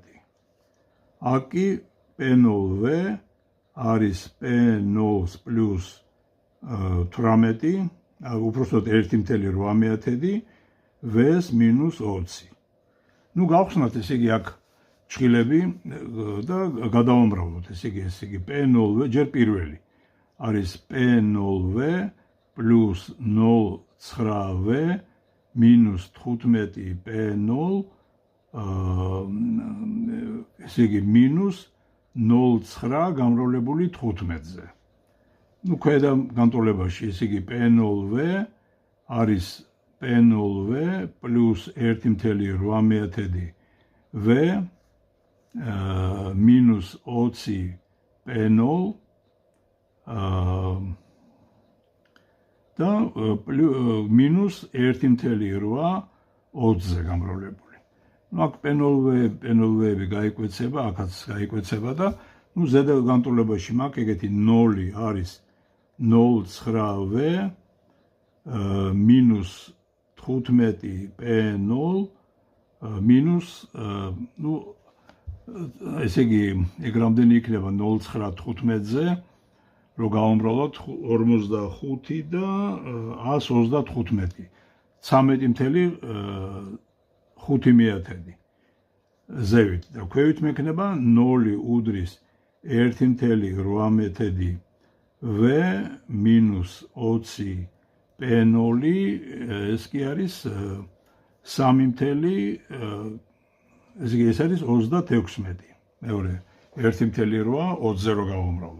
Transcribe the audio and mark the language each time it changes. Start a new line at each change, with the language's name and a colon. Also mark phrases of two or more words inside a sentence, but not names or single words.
Georgian: Აკი P0V არის P0 plus 18, უпростоოდ 1.8 V-ს -20. ნუ გავხსნათ ესე იგი აქ ჭხილები და გადავამრავლოთ ესე იგი P0V ჯერ პირველი არის P0V plus 0,9V minus 15 P0 ესე იგი minus 0,9 გამრავლებული 15-ზე. ნუ ქვედა განტოლებაში ესე იგი P0V არის P0V plus 1.8 V minus 20 P0 და minus 1.8 20-ზე გამრავლებული. ნუ აქ P0V-ები გაიკვეცება, აქაც გაიკვეცება და ნუ ზედა განტოლებაში მაქვს ეგეთი 0 არის 0,9V minus 15 P0 minus ნუ ესე იგი ეგ რამდენი იქნება 0,9-15-ზე რო გავამრავლოთ 45 და 135 13.5 ზევით და ქვევით მექნება 0 უდრის 1.8 V minus 20 P0 ეს კი არის 3.0 ეს არის 26 მეორე 1.8 20-ზე რო გავამრავლოთ.